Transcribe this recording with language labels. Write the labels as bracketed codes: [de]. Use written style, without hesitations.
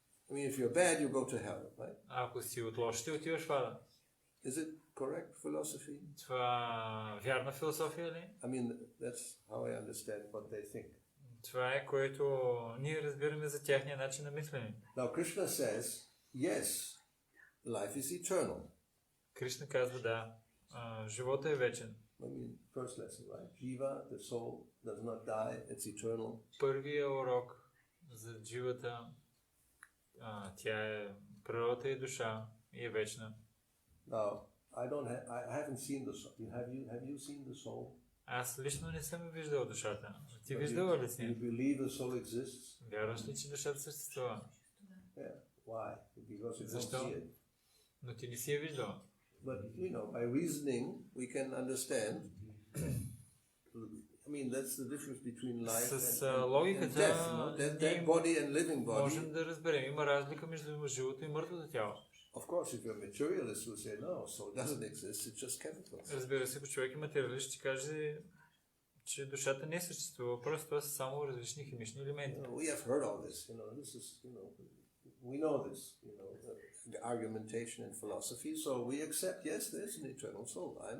[en] If you're bad, you go to hell, right? [bg] Ако си от лошите, отиваш в ада. [en] Is it correct philosophy? [bg] Това вярна философия ли? [en] That's how I understand what they think. [bg] Това е, което ние разбираме за тяхния начин на мислене. [en] Now Krishna says, yes, life is eternal. [bg] Кришна казва, да, живота е вечен. [en] First lesson, right? Jiva, the soul, does not die, it's eternal. [bg] Първия урок за дживата, тя е природата и душа и е вечна. [en] Now, I haven't seen the soul. Have you seen the soul? [bg] Аз лично не съм виждал душата. Ти виждала ли си? [en] You believe the soul exists? [bg] Вярваш ли, че душата съществува? [en] Yeah. Why? Because you don't [bg] Защо? [en] see it. [bg] Но ти не си я виждала. [en] But, by reasoning, we can understand. That's the difference between life and death. Dead body and living body. [bg] Можем да разберем. Има разлика между живото и мъртвото тяло. [en] Of course, if you're a materialist, you'll say, no, soul doesn't exist, it's just chemicals. [bg] Разбира се, ако човек е материалист, ще каже, че душата не съществува, просто това са само различни химични елементи. [en] We have heard all this, this is, we know this, the argumentation in philosophy, so we accept, yes, there's an eternal soul.